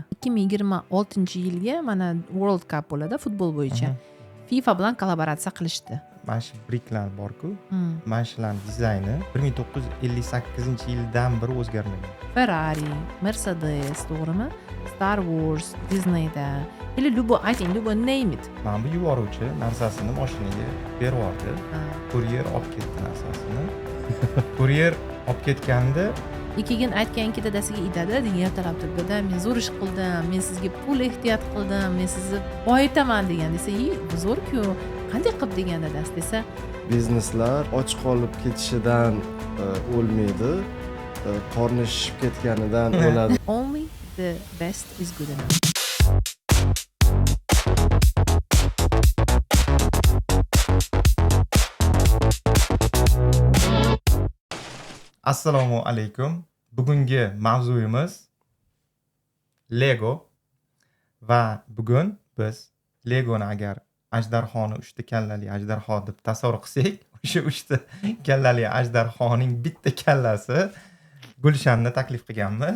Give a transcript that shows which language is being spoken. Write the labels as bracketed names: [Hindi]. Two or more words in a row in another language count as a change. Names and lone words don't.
[Uzbek] 2026-yilga mana World Cup bo'ladi futbol bo'yicha. FIFA bilan kollaboratsiya qilishdi. Mana shu briklar bor-ku. Mana shularning dizayni 1958-yildan beri o'zgarmagan. Ferrari, Mercedes, to'g'rimi? Star Wars, Disneyda. Или ayting, [English] name it. [Uzbek] Mana bu yuboruvchi narsasini mashinaga berib yubordi. Kuryer olib ketdi narsasini. Kuryer olib ketganda keyin aytganki dadasiga aytadi, degan ertalab turibdi-da, men zo'r ish qildim, men sizga pul ehtiyot qildim, men sizni boyitaman degan desa, bu zo'r-ku, qanday qilib degan dadasi desa, bizneslar och qolib ketishidan o'lmaydi, qorni shishib ketganidan o'ladi. [English] Only the best is good enough. [Uzbek] Assalomu alaykum. Bugungi mavzuyimiz Lego va bugun biz Legoni agar ajdarhoni 3 ta kallali ajdarho deb tasavvur qilsak, o'sha 3 ta kallali ajdarhoning bitta kallasi Gulshanni taklif qilganmiz.